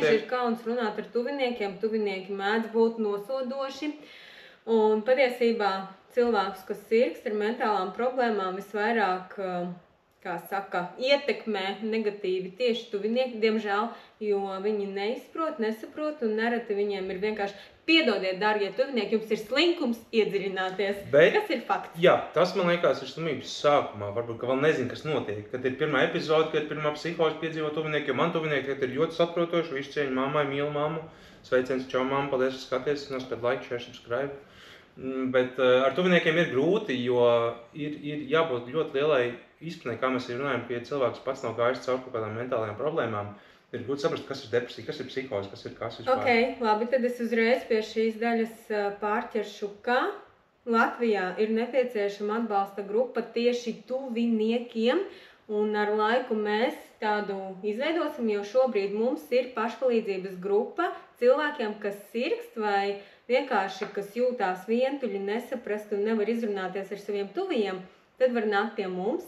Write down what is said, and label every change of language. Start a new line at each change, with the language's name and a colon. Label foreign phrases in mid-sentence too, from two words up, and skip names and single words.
Latvian: Ļoti bieži ir kauns runāt ar tuviniekiem, tuvinieki mēdz būt nosodoši, un patiesībā cilvēks, kas sirgst ar mentālām problēmām, visvairāk, kā saka, ietekmē negatīvi tieši tuvinieki, diemžēl, jo viņi neizprot, nesaprot, un nereti viņiem ir vienkārši piedodiet, dārgie tuvinieki, jums ir slinkums iedziļināties. Kas ir fakts? Jā, tas man liekas ir slimības sākumā, varbūt, ka vēl nezinu, kas notiek. Kad ir pirmā epizode, kad ir pirmā psihoze piedzīvo tuvinieki, jo man tuvinieki ir ļoti saprotoši, visu cieņu mammai, mīlu mammu, sveiciens, čau mammu, paldies, ka skaties, nospēd
English: like, share, subscribe.
Latvian: Bet ar tuviniekiem ir grūti, jo ir jābūt ļoti lielai izpratnē, kā mēs runājam, ka ja cilvēks pats nav gājis caur kaut kādām mentālajām problēmām, ir grūti saprast, kas ir depresija, kas ir psihoze, kas ir kas vispār. Ok, labi, tad es uzreiz pie šīs daļas pārķeršu, ka Latvijā ir nepieciešama atbalsta grupa tieši tuviniekiem, un ar laiku mēs tādu izveidosim, jo šobrīd mums ir pašpalīdzības grupa cilvēkiem, kas sirgst vai vienkārši, kas jūtās vientuļi, nesaprast un nevar izrunāties ar saviem tuvijiem, tad var nākt pie mums.